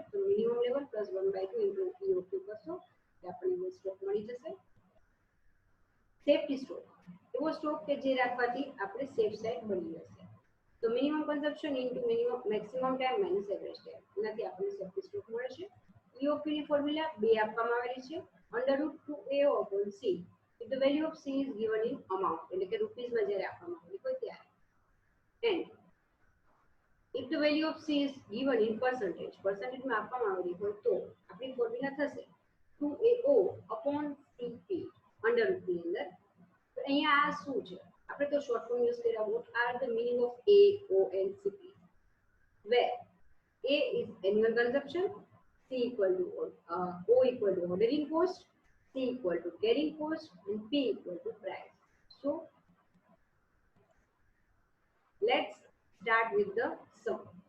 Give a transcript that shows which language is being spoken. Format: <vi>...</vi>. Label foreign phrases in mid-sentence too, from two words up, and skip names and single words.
<gu>તો</gu> <en>minimum level plus 1/2 into EOQ</en> <gu>કરશો એટલે આપણને સ્ટોક મળી જશે.</gu> <en>safety stock,</en> <gu>એવો સ્ટોક કે જે રાખવાથી આપણે</gu> <en>safe side</en> <gu>બની જશે. તો</gu> <en>minimum consumption into maximum time minus average time,</en> <gu>એનાથી આપણને</gu> <en>safety stock</en> <gu>મળે છે. EOQ ની ફોર્મ્યુલા બે આપવામાં આવેલી છે, √2A/C.</gu> <en>if the value of C is given in amount,</en> <gu>એટલે કે રૂપીસમાં જ્યારે આપવામાં આવેલી હોય ત્યારે,</gu> <en>and if the value of C is given in percentage, percentage</en> <gu>માં આપવામાં આવેલી હોય તો આપણી ફોર્મ્યુલા થશે 2AO/CP √2 ની અંદર. તો અહીંયા આ શું છે? આપણે તો</gu> <en>short form use</en> <gu>કર્યા.</gu> <en>what are the meaning of A, O and CP? where A is annual consumption, O equal to ordering cost, C equal to carrying cost, and P equal to price. So let's start with the sum.</en>